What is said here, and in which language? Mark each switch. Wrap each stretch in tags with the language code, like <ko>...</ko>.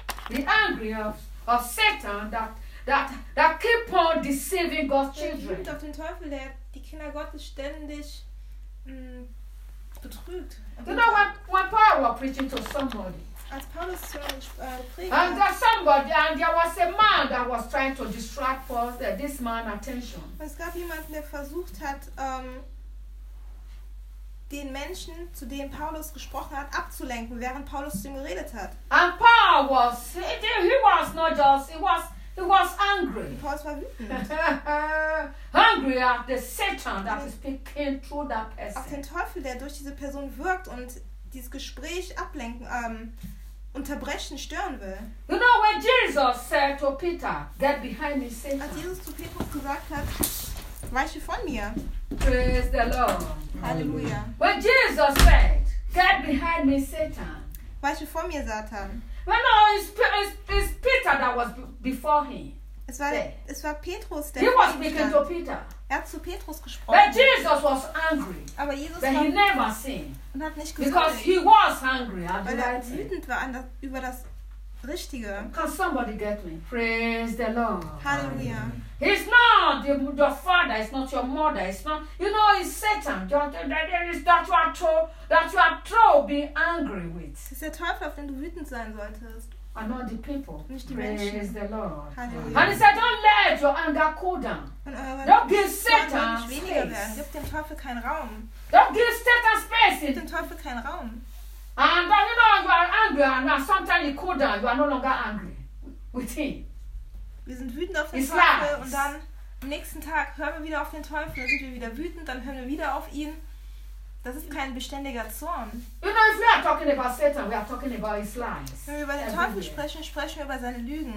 <en>Be angry of Satan that keep on deceiving God's children.</en> <de>Auf den Teufel, der die Kinder Gottes ständig betrügt.</de> <en>You know when Paul was preaching to somebody.</en> <de>Als Paulus zu</de> <en>And there somebody and there was a man that was trying to distract Paul, this man attention.</en> <de>Es gab jemanden, der versucht hat den Menschen, zu denen Paulus gesprochen hat, abzulenken, während Paulus zu ihm geredet hat.</de> <en>And Paul was, he was not just, he was angry.</en> <de>Und Paulus war wütend.</de> <en>Angry at the Satan that is speaking through that person.</en> <de>Auf den Teufel, der durch diese Person wirkt und dieses Gespräch ablenken, unterbrechen, stören will.</de> <en>You know when Jesus said to Peter, get behind me, Satan.</en> <de>Als Jesus zu Petrus gesagt hat, weiche von mir.</de> <en>Praise the Lord.</en> <de>Hallelujah.</de> <en>When Jesus said, get behind me, Satan.</en> <de>Weiche vor mir, Satan.</de> <en>Well, no, it's Peter that was before him.</en> <de>Es war Petrus, der</de> <en>he was speaking to Peter.</en> <de>Er hat zu Petrus gesprochen.</de> <en>But Jesus was angry.</en> <de>Aber Jesus</de> <en>but</en> <de>war</de> <en>he never seen.</en> <de>Und hat nicht gesehen.</de> <en>Because he was angry.</en> <de>Weil er wütend war an das, über das Richtige.</de> <en>Can somebody get me? Praise the Lord.</en> <de>Hallelujah.</de> <en>He's not your father, it's not your mother, it's not, you know, it's Satan. That you are told being angry with. It's</en> <de>der Teufel, auf den du wütend sein solltest.</de> <en>And not the people.</en> <de>Nicht die Menschen.</de> <en>Praise the Lord.</en> <de>Hallelujah.</de> <en>And he said, don't let your anger cool down. Don't give Satan space. Don't give Satan space.</en> <de>Gib dem Teufel keinen Raum.</de> <en>And but you know, you are angry, and sometimes you cool down, you are no longer angry with him.</en> <de>Wir sind wütend auf den Teufel und dann am nächsten Tag hören wir wieder auf den Teufel, dann sind wir wieder wütend, dann hören wir wieder auf ihn. Das ist kein beständiger Zorn.</de> <en>You know, if we are talking about Satan, we are talking about his lies.</en> <de>Wenn wir über den Teufel sprechen, sprechen wir über seine Lügen.</de>